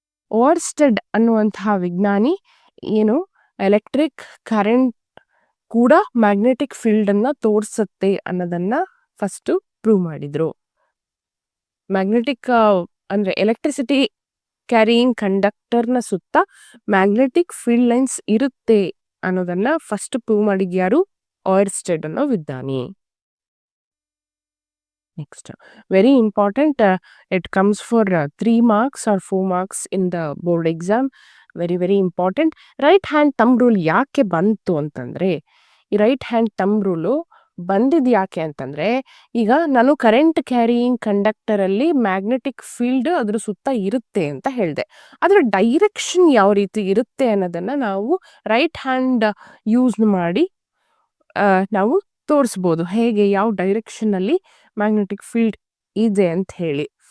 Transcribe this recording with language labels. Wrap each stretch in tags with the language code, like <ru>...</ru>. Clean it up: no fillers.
<kn>Oersted ಅನ್ನುವಂತಹ ವಿಜ್ಞಾನಿ ಏನು ಎಲೆಕ್ಟ್ರಿಕ್ ಕರೆಂಟ್ ಕೂಡ ಮ್ಯಾಗ್ನೆಟಿಕ್ ಫೀಲ್ಡ್ ಅನ್ನ ತೋರಿಸುತ್ತೆ ಅನ್ನೋದನ್ನ ಫಸ್ಟ್ ಪ್ರೂವ್ ಮಾಡಿದ್ರು. ಮ್ಯಾಗ್ನೆಟಿಕ್ ಅಂದ್ರೆ ಎಲೆಕ್ಟ್ರಿಸಿಟಿ ಕ್ಯಾರಿಯಿಂಗ್ ಕಂಡಕ್ಟರ್ನ ಸುತ್ತ ಮ್ಯಾಗ್ನೆಟಿಕ್ ಫೀಲ್ಡ್ ಲೈನ್ಸ್ ಇರುತ್ತೆ ಅನ್ನೋದನ್ನ ಫಸ್ಟ್ ಪ್ರೂವ್ ಮಾಡಿದ್ಯಾರು, ಓರ್ಸ್ಟೆಡ್ ಅನ್ನೋ ವಿಜ್ಞಾನಿ.</kn> <en>Next, very important, it comes for 3 marks or 4 marks in the board exam. Very, very important.</en> <kn>Right hand thumb rule ಯಾಕೆ ಬಂತು ಅಂತಂದ್ರೆ, ಈ ರೈಟ್ ಹ್ಯಾಂಡ್ ಥಂಬ್ ರೂಲು ಬಂದಿದ್ ಯಾಕೆ ಅಂತಂದ್ರೆ, ಈಗ ನಾನು ಕರೆಂಟ್ ಕ್ಯಾರಿಯಿಂಗ್ ಕಂಡಕ್ಟರ್ ಅಲ್ಲಿ ಮ್ಯಾಗ್ನೆಟಿಕ್ ಫೀಲ್ಡ್ ಅದ್ರ ಸುತ್ತ ಇರುತ್ತೆ ಅಂತ ಹೇಳಿದೆ. ಅದರ ಡೈರೆಕ್ಷನ್ ಯಾವ ರೀತಿ ಇರುತ್ತೆ ಅನ್ನೋದನ್ನ ನಾವು ರೈಟ್ ಹ್ಯಾಂಡ್ ಯೂಸ್ ಮಾಡಿ ನಾವು ತೋರಿಸ್ಬೋದು, ಹೇಗೆ ಯಾವ ಡೈರೆಕ್ಷನ್ ಅಲ್ಲಿ ಮ್ಯಾಗ್ನೆಟಿಕ್ ಫೀಲ್ಡ್ ಇದೆ ಅಂತ ಹೇಳಿ.</kn>